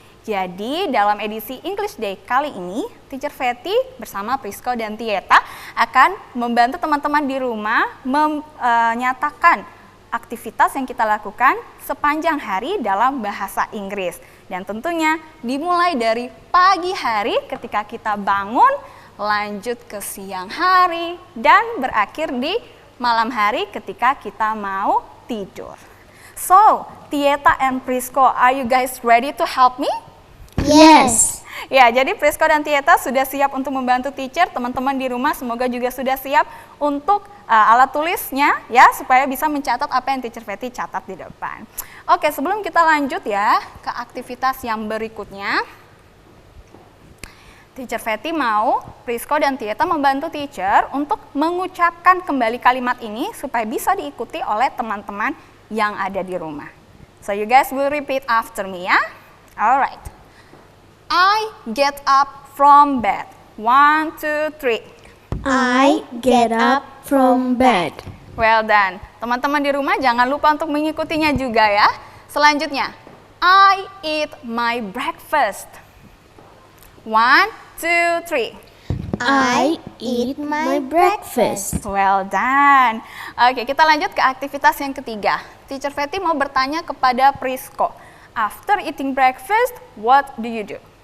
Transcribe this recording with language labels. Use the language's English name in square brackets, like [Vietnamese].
[Indonesian] Jadi dalam edisi English Day kali ini, Teacher Fetty bersama Prisko dan Tieta akan membantu teman-teman di rumah menyatakan aktivitas yang kita lakukan sepanjang hari dalam bahasa Inggris. Dan tentunya dimulai dari pagi hari ketika kita bangun, lanjut ke siang hari, dan berakhir di malam hari ketika kita mau tidur. [English] So, Tieta and Prisko, are you guys ready to help me? Yes. [Indonesian] Ya, jadi Prisko dan Tieta sudah siap untuk membantu teacher. Teman-teman di rumah semoga juga sudah siap untuk alat tulisnya ya, supaya bisa mencatat apa yang Teacher Fetty catat di depan. Oke, sebelum kita lanjut ya ke aktivitas yang berikutnya, Teacher Fetty mau Prisko dan Tieta membantu teacher untuk mengucapkan kembali kalimat ini supaya bisa diikuti oleh teman-teman yang ada di rumah. [English] So you guys will repeat after me ya. Alright. I get up from bed. 1, 2, 3. I get up from bed. Well done. [Indonesian] Teman-teman di rumah jangan lupa untuk mengikutinya juga ya. Selanjutnya, [English] I eat my breakfast. 1, 2, 3. I eat my breakfast. Well done. [Indonesian] Oke, kita lanjut ke aktivitas yang ketiga. Teacher Fetty mau bertanya kepada Prisko. [English] After eating breakfast, what do you do?